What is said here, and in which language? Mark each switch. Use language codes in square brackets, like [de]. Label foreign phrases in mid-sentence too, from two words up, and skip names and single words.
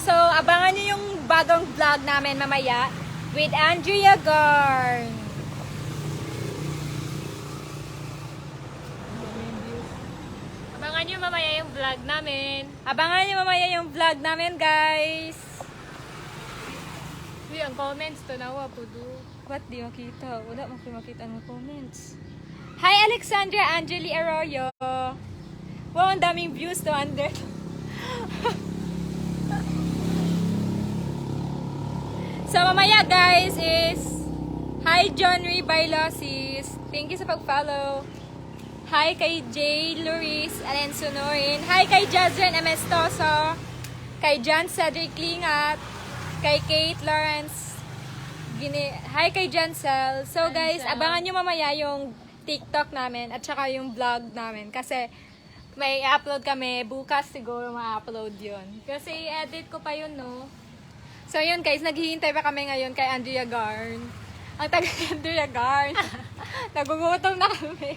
[tl] So, abangan nyo yung bagong vlog namin mamaya with Andrea Garn. Abangan nyo mamaya yung vlog namin. Abangan nyo mamaya yung vlog namin, guys. Uy, ang comments to nawa po do. [en] What? [tl] Di makita. Wala makita ng comments. Hi, Alexandra Angeli Arroyo. Wow, ang daming views to under. So, mamaya guys is hi, John Ray Bailosis. [en] Thank you [tl] sa pag-follow. Hi kay Jay Luis Alenso Norin. Hi kay Jazren Amestoso. Kay John Cedric Lingat. Kay Kate Lawrence. Hi kay Jancel. So guys, abangan nyo mamaya yung TikTok namin at saka yung vlog namin. Kasi may upload kami. Bukas siguro ma-upload yun. Kasi edit ko pa yun, no? So yun guys, naghihintay pa kami ngayon kay Andrea Garn. Ang taga Andrea Garn. Nagugutom na kami.